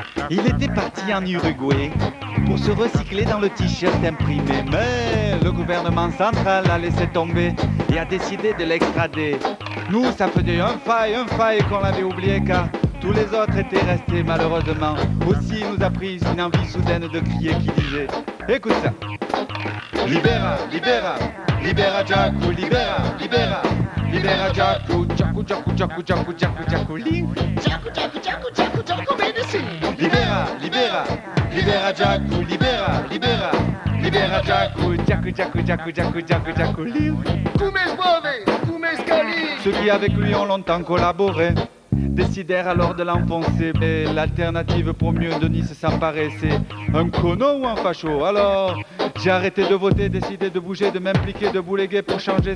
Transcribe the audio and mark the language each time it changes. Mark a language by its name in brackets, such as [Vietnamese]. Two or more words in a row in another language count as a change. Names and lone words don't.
[French] Il était parti en Uruguay pour se recycler dans le t-shirt imprimé. Mais le gouvernement central a laissé tomber et a décidé de l'extrader. Nous, ça faisait un faille qu'on l'avait oublié car tous les autres étaient restés malheureusement. Aussi nous a pris une envie soudaine de crier qui disait: écoute ça. [Occitan] Libera, libera, libera Jaco, libera, libera, libera Jaco, Jaco, Jaco, Jaco, Jaco, Jaco, Jaco, Jaco, Jaco, Jaco, Jaco, Jaco, medicine. Libera, libera, libera Jaco, libera, libera, libera Jaco, Jaco, Jaco, Jaco, Jaco, Jaco, Jaco, [French] Ceux qui avec lui ont longtemps collaboré décidèrent alors de l'enfoncer. Mais l'alternative pour mieux de Nice s'emparer, c'est un cono ou un facho. Alors j'ai arrêté de voter, décidé de bouger, de m'impliquer, de bouléguer pour changer.